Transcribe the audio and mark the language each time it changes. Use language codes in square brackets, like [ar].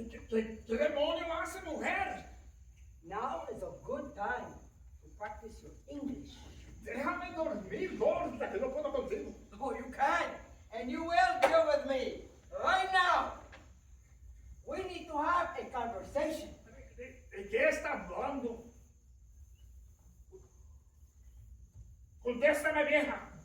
[es] ¿Qué demonio hace, mujer? [en] Now is a good time to practice your English. [es] Déjame dormir, gorda, que no puedo contigo. [en] Oh, you can, and you will deal with me right now. We need to have a conversation. [es] ¿De qué está hablando? Contéstame, vieja.